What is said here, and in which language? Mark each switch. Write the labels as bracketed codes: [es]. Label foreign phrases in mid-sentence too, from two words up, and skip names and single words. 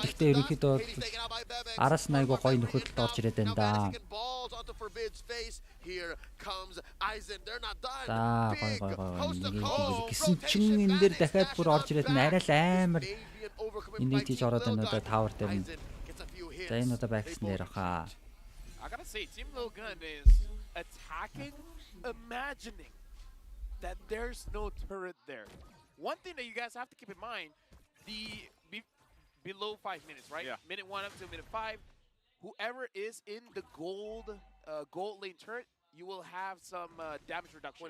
[mn] Гэхдээ ерөнхийдөө араас нь айгуу гоё нөхөдөлд орж ирээд байна да. За, гоё. Гэсэн чинь энэ дээр дахиад бүр орж ирээд нь арай л амар [en] overcoming [mn] Энэ [en] by [mn] тийж [en] Team [mn] ороод энэ [en] Lil [mn] удаа [en] Gun. [mn] тавар дээр нь. [en] Aizen gets a few hits. [mn] За энэ удаа бакс дээр хаа. [en] I gotta say, Team Lil Gun is attacking, imagining that there's no turret there. One thing that you guys have to keep in mind, below 5 minutes, right? Yeah. Minute 1 up to minute 5, whoever is in the gold lane turret, you will have some damage reduction.